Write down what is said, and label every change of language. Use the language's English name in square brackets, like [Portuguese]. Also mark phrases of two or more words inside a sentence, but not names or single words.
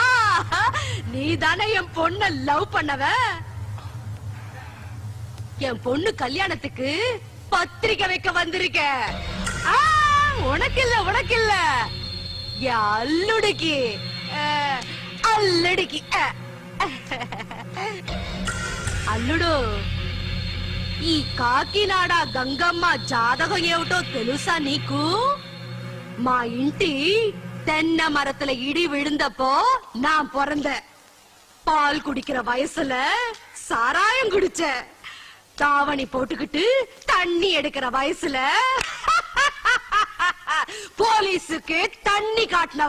[Tamil] நீ தானே என் பொண்ண லவ் பண்ணவ? என் பொண்ணு கல்யாணத்துக்கு பத்திரிக்கை வைக்க வந்திருக்க. உனக்கு இல்ல, உனக்கு இல்ல, என் அல்லுடிக்கு. அல்லுடிக்கு. [Telugu] అల్లుడు ఈ కాకినాడ గంగమ్మ జాతకం ఏమిటో తెలుసా నీకు? మా ఇంటి [Tamil] தென்னை மரத்துல இடி விழுந்தப்போ நான் பிறந்தேன். பால் குடிக்கிற வயசுல சாராயம் குடிச்ச. தாவணி போட்டுக்கிட்டு தண்ணி எடுக்கிற வயசுல போலீஸுக்கு தண்ணி காட்டினவ.